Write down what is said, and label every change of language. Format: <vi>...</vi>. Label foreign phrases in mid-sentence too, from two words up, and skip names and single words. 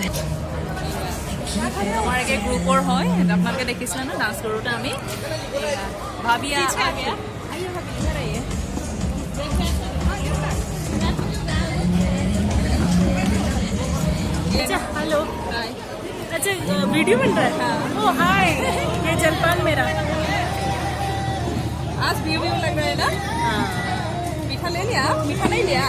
<as>আমাৰ একে গ্ৰুপৰ হয় আপোনালোকে দেখিছিলে ন ডান্স কৰোঁতে আমি ভাবিয়া</as> <hi>हेलो अच्छा वीडियो बन रहा है ओ हाय ये जलपान मेरा आज व्यू व्यू लग रहा है ना मीठा ले लिया मीठा नहीं लिया</hi>